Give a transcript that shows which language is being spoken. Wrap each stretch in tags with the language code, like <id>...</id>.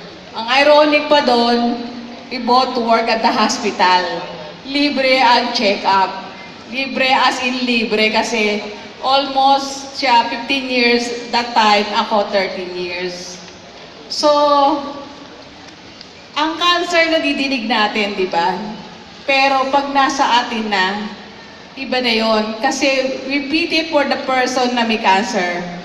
<tl>Ang ironic pa doon,</tl> <en>we both work at the hospital.</en> <tl>Libre ang check-up. Libre as in libre kasi almost siya 15 years that time, ako 13 years. So, ang cancer na didinig natin, di ba? Pero pag nasa atin na, iba na yon.</tl> <en>Kasi we pity for the person</en> <tl>na may cancer.</tl>